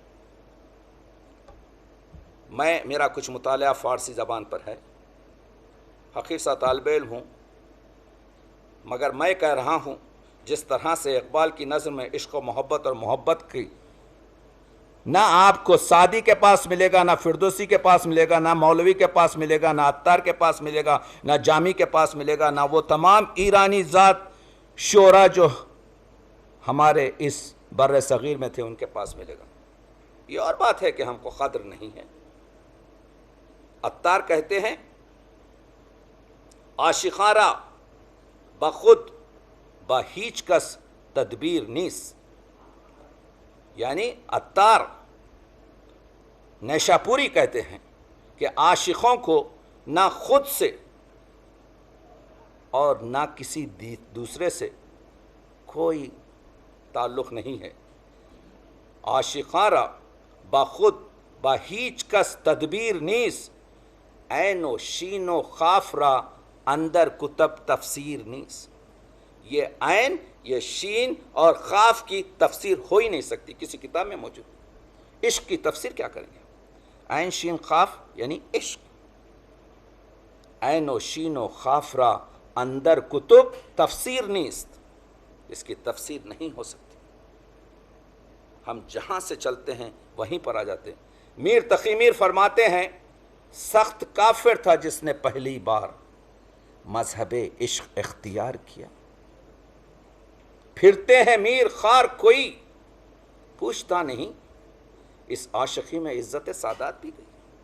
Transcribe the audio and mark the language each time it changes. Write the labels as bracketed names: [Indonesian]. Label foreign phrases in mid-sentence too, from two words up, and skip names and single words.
[Urdu] میرا کچھ مطالعہ فارسی زبان پر ہے، حقیر سا طالب علم ہوں، مگر میں کہہ رہا ہوں جس طرح سے اقبال کی نظم میں عشق و محبت اور محبت کی نہ آپ کو سعدی کے پاس ملے گا، نہ فردوسی کے پاس ملے گا، نہ مولوی کے پاس ملے گا، نہ عطار کے پاس ملے گا، نہ جامی کے پاس ملے گا، نہ وہ تمام ایرانی ذات شعراء جو ہمارے اس بر صغیر میں تھے ان کے پاس ملے گا۔ یہ اور بات ہے کہ ہم کو قدر نہیں ہے۔ عطار کہتے ہیں [Persian] عاشقاں را بخود با ہیچ کس تدبیر نیست، [Urdu] یعنی عطار نیشاپوری کہتے ہیں کہ عاشقوں کو نہ خود سے اور نہ کسی دوسرے سے کوئی تعلق نہیں ہے۔ [Persian] عاشقاں را بخود با ہیچ کس تدبیر نیست، عین و شین و خاف را اندر کتب تفسیر نیست۔ [Urdu] یہ عین، یہ شین اور خاف کی تفسیر ہو ہی نہیں سکتی، کسی کتاب میں موجود۔ عشق کی تفسیر کیا کریں گے؟ عین شین خاف یعنی عشق، [Persian] عین و شین و خاف را اندر کتب تفسیر نیست، [Urdu] اس کی تفسیر نہیں ہو سکتی۔ ہم جہاں سے چلتے ہیں وہیں پر آ جاتے ہیں۔ میر تقی میر فرماتے ہیں سخت کافر تھا جس نے پہلی بار مذہب عشق اختیار کیا، پھرتے ہیں میر خار کوئی پوچھتا نہیں، اس عاشقی میں عزت سادات بھی گئی۔